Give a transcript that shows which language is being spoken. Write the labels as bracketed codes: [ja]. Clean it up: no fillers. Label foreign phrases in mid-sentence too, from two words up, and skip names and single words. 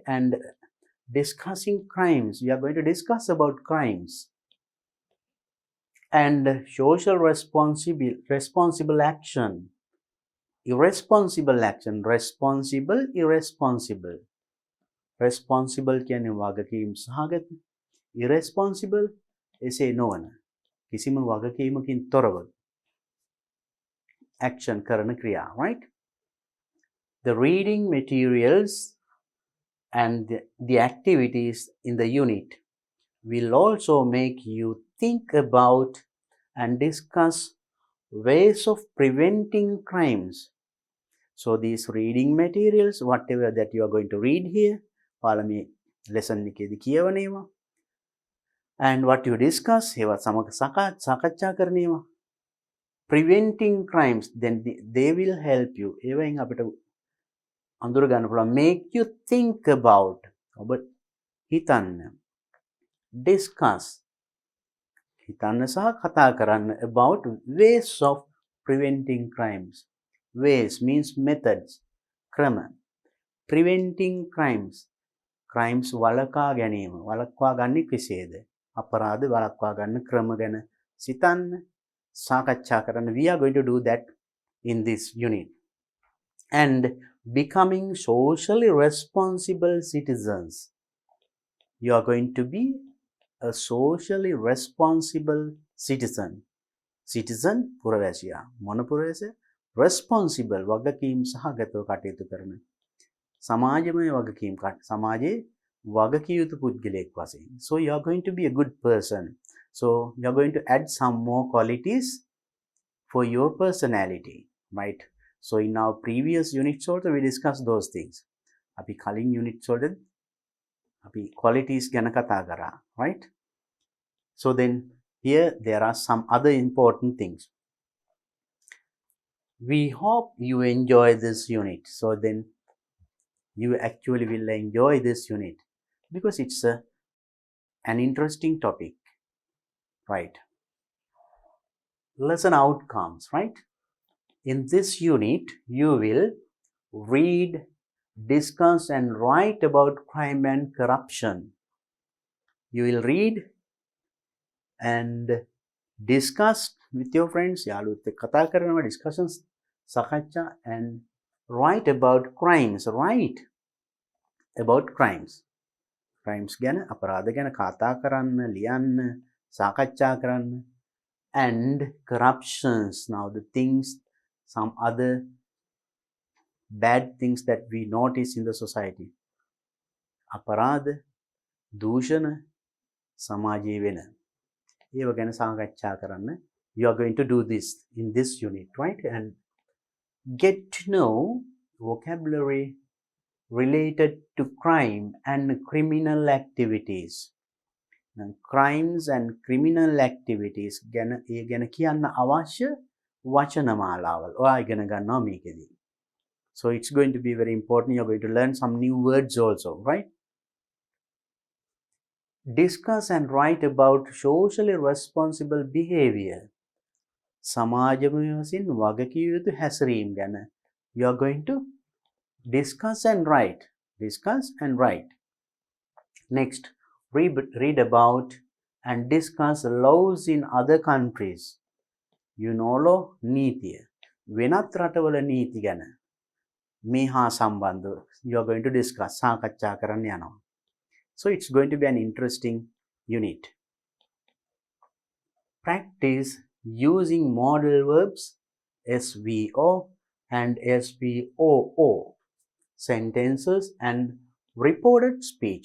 [en] And discussing crimes, we are going to discuss about crimes. And social responsible action. Irresponsible action. Responsible, irresponsible. [si] Responsible කියන්නේ වගකීම් සහගත. Irresponsible එසේ නොවන. කිසිම වගකීමකින් තොරව action කරන ක්‍රියා, [en] right? The reading materials and the activities in the unit will also make you think about and discuss ways of preventing crimes. So these reading materials, whatever that you are going to read here, [si] පාළමේ lesson එකේදී කියවනේවා. [en] And what you discuss, [si] ඒවා සමග සාකච්ඡා කරනේවා. [en] Preventing crimes, then they will help you. [si] ඒවෙන් අපිට අඳුර ගන්න පුළුවන්. [en] Make you think about. [si] ඔබ හිතන්න. Discuss. හිතන්න සහ කතා කරන්න [en] about ways of preventing crimes. Ways means methods. [si] ක්‍රම. [en] Preventing crimes. [si] Crimes වළකා ගැනීම. වළක්වා ගන්නේ කෙසේද? අපරාධ වළක්වා ගන්න ක්‍රම ගැන සිතන්න, සාකච්ඡා කරන්න. [en] We are going to do that in this unit. And becoming socially responsible citizens. You are going to be a socially responsible citizen. [si] Citizen පුරවැසියා. මොන පුරවැසියා? Responsible වගකීම් සහගතව කටයුතු කරන. සමාජමය වගකීම් සමාජයේ වගකිව යුතු පුද්ගලයෙක් වශයෙන්. [en] So you are going to be a good person. So you are going to add some more qualities for your personality, right? So in our previous units also we discussed those things. [si] අපි කලින් units වලදී අපි qualities ගැන කතා කරා, [en] right? So then here there are some other important things. We hope you enjoy this unit. So then you actually will enjoy this unit because it's an interesting topic, right? Lesson outcomes, right? In this unit, you will read, discuss and write about crime and corruption. You will read and discuss with your friends, [si] යාළුවොත් එක්ක කතා කරනවා, discussions, සාකච්ඡා, [en] and write about crimes, write about crimes. [si] Crimes ගැන, අපරාධ ගැන කතා කරන්න, ලියන්න, සාකච්ඡා කරන්න, [en] and corruptions. Now the things, some other bad things that we notice in the society. [si] අපරාධ, දූෂණ, සමාජයේ වෙන ඒව ගැන සාකච්ඡා කරන්න. [en] You are going to do this in this unit, right? And get to know vocabulary related to crime and criminal activities. Now, crimes and criminal activities [si] ගැන ඒ ගැන කියන්න අවශ්‍ය වචනමාලාවල් ඔයා ඉගෙන ගන්නවා මේකෙදී. [en] So it's going to be very important. You're going to learn some new words also, right? Discuss and write about socially responsible behavior. [si] සමාජමය වශයෙන් වගකිව යුතු හැසිරීම් ගැන [en] you are going to discuss and write. Discuss and write. Next, read about and discuss laws in other countries. You know law, [si] නීතිය. වෙනත් රටවල නීති ගැන මේ හා සම්බන්ධව [en] you are going to discuss, [si] සාකච්ඡා කරන්න යනවා. [en] So it's going to be an interesting unit. Practice using modal verbs SVO and SVOO, sentences and reported speech.